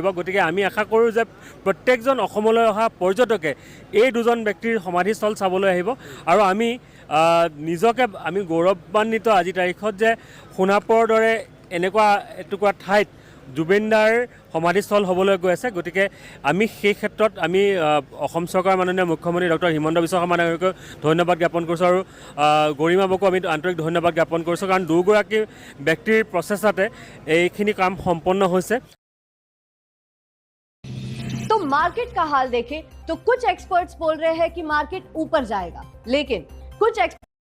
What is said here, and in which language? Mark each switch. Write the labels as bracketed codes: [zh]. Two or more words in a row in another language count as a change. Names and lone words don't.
[as] গতিকে আমি আশা কৰোঁ যে প্ৰত্যেকজন অসমলৈ অহা পৰ্যটকে এই দুজন ব্যক্তিৰ সমাধিস্থল চাবলৈ আহিব আৰু আমি নিজকে গৌৰৱান্বিত আজি তাৰিখত যে সোণাপুৰৰ দৰে এনেকুৱা এটুকুৰা ঠাইত জুবিন দাৰ সমাধিস্থল হ'বলৈ গৈ আছে। গতিকে আমি সেই ক্ষেত্ৰত আমি অসম চৰকাৰৰ মাননীয় মুখ্যমন্ত্ৰী ডক্টৰ হিমন্ত বিশ্ব শৰ্মা ডাঙৰীয়াক ধন্যবাদ জ্ঞাপন কৰিছোঁ আৰু গৰিমাবকো আমি আন্তৰিক ধন্যবাদ জ্ঞাপন কৰিছোঁ, কাৰণ দুগৰাকী ব্যক্তিৰ প্ৰচেষ্টাতে এইখিনি কাম সম্পন্ন হৈছে। [hi] तो मार्केट का हाल देखें तो कुछ एक्सपर्ट्स बोल रहे हैं कि मार्केट ऊपर जाएगा, लेकिन कुछ